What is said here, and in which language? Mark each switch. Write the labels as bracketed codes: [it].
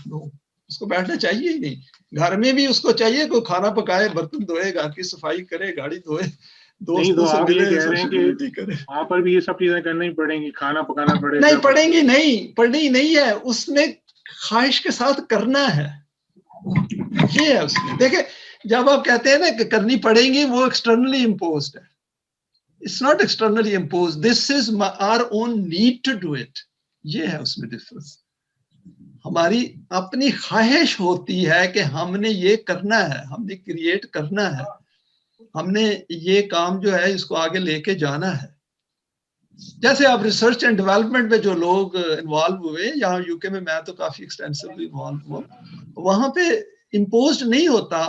[ur] نو, اس کو بیٹھنا چاہیے ہی نہیں. گھر میں بھی اس کو چاہیے کوئی کھانا پکائے, برتن دھوئے, گھر کی صفائی کرے, گاڑی دھوئے, دوستوں سے ملے, سوشلٹی کرے. وہاں پر بھی یہ سب چیزیں کرنی پڑیں گی, کھانا پکانا پڑے گا. نہیں پڑیں گی, نہیں پڑھنی نہیں ہے, اس نے خواہش کے ساتھ کرنا ہے, یہ ہے اس میں. دیکھیں جب آپ کہتے ہیں نا کہ کرنی پڑیں گی, وہ ایکسٹرنلی امپوزڈ ہے. [en] It's not externally imposed. This is our own need to do it. [ur] یہ ہے اس میں ڈفرنس. ہماری اپنی خواہش ہوتی ہے کہ ہم نے یہ کرنا ہے, ہم نے کریٹ کرنا ہے, ہم نے یہ کام جو ہے اس کو آگے لے کے جانا ہے. جیسے آپ ریسرچ اینڈ ڈیولپمنٹ میں جو لوگ انوالو ہوئے, یہاں یو کے میں تو کافی ایکسٹینسولی انوالو ہوا, وہاں پہ امپوزڈ نہیں ہوتا.